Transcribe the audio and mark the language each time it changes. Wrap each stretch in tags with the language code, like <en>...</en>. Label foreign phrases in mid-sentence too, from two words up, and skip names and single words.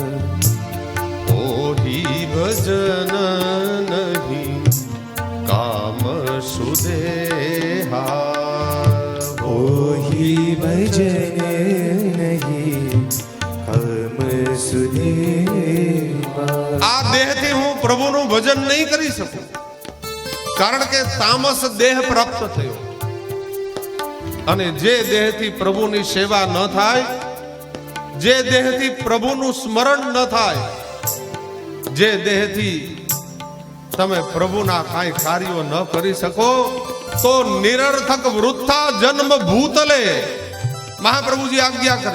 <awa>होहि भजन नहीं काम सुदेहा ओहि भजन नहीं काम सुदेवा।</awa> <gu>આ દેહથી હું પ્રભુનું ભજન નહીં કરી શકું, કારણ કે તામસ દેહ પ્રાપ્ત થયો. અને જે દેહથી પ્રભુની સેવા ન થાય, જે દેહથી પ્રભુનું સ્મરણ ન થાય, જે દેહથી તમે પ્રભુના કાંઈ કાર્યો ન કરી શકો, તો નિરર્થક વૃથા જન્મ ભૂતલે મહાપ્રભુજી આજ્ઞા કરે.</gu>